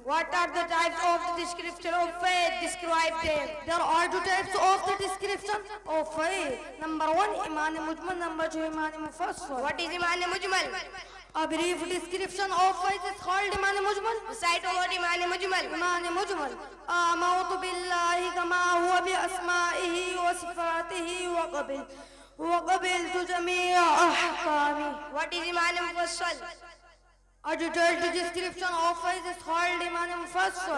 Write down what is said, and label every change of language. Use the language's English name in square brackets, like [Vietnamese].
[English] What are the types of the description of faith? Describe them. There are two types of the description of faith. Number one, Iman Mujmal. Number two, Iman Mufassal. What is Iman Mujmal? A brief description of faith is called Iman Mujmal. Recite about Iman Mujmal. Iman Mujmal. [Arabic] آمنت بالله كما هو بأسمائه وصفاته وقبلت جميع أحكامه. [English] What is Iman Mufassal? A detailed description of faith is called Iman Mufassal.